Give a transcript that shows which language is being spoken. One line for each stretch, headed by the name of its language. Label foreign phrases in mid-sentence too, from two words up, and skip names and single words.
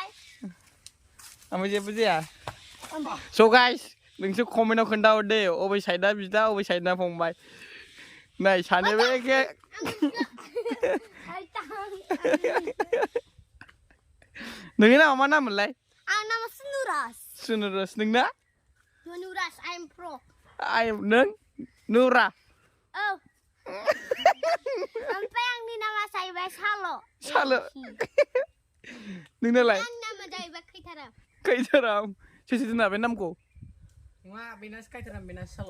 Bodo: ओमफ्राय जेबो जाया
English: So guys
Bodo: नोंसोर कमेन्टआव खोन्थाहरदे अबे साइडआ बिदा अबे साइडना फंबाय नै सानैबो एखे नोंनि नामा मा नाममोनलाय आं नामा सुनुराज सुनुरस नोंना
English: सुनुराज I am pro
Bodo: नों नुरा औ ओमफ्राय आंनि नामा जाहैबाय साल' साल' नोंनालाय आंनि नामा जाहैबाय खैथाराम खैथाराम सोर सोर दोना बे नामखौ नङा बेना खायथाराम बेना साल'